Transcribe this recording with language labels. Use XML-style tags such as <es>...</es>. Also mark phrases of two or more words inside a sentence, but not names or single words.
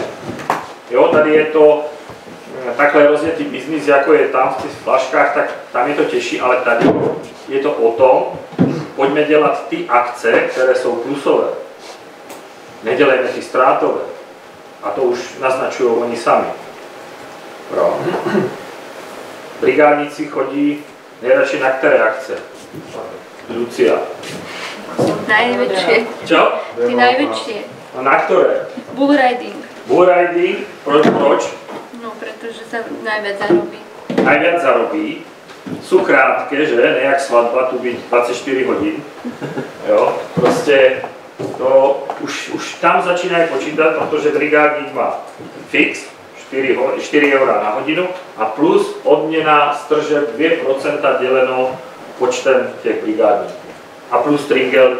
<cs>Jo, tady je to takhle rozjetý biznis, jako je tam v těch flaškách, tak tam je to těžší, ale tady je to o tom, pojďme dělat ty akce, které jsou plusové. Nedělejme ty ztrátové. A to už naznačují oni sami. Pro. Brigádníci chodí nejradši na které akce? Lucia.</cs> <sk>Najväčšie. Čo? Ty najväčšie. A na ktoré?</sk> <en>Bull riding. Bull riding?</en> <cs>Proč?</cs> <sk>No, pretože sa najviac zarobí. Najviac zarobí. Sú krátke, že? Nejak svadba, tu byť 24 hodín.</sk> <cs>Jo? Prostě to už tam začínají počítat, protože brigádník má fix 4 eura na hodinu a plus odměna z tržeb 2% děleno počtem těch brigádníků. A plus tringelty.</cs>